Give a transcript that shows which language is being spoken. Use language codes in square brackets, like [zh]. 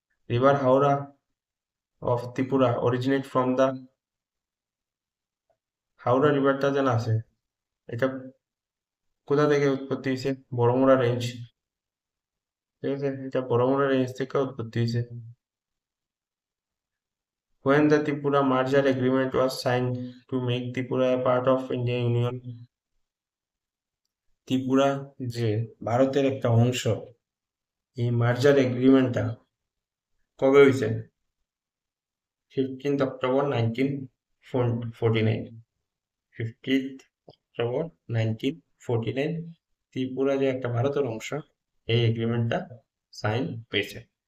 [en] river Howrah of Tripura originate from the, [bn] Howrah রিভারটা যেন আছে, এটা কোথা থেকে উৎপত্তি হয়েছে? বড়মুড়া রেঞ্জ। ঠিক আছে, এটা বড়মুড়া রেঞ্জ থেকে উৎপত্তি হয়েছে। [en] When the Tripura merger agreement was signed to make Tripura a part of Indian Union? [bn] Tripura যে ভারতের একটা অংশ, এই মার্জার এগ্রিমেন্টটা কবে হয়েছে? 15th October 1949। 15th October 1949 Tripura যে একটা ভারতের অংশ, এই এগ্রিমেন্টটা সাইন হয়েছে।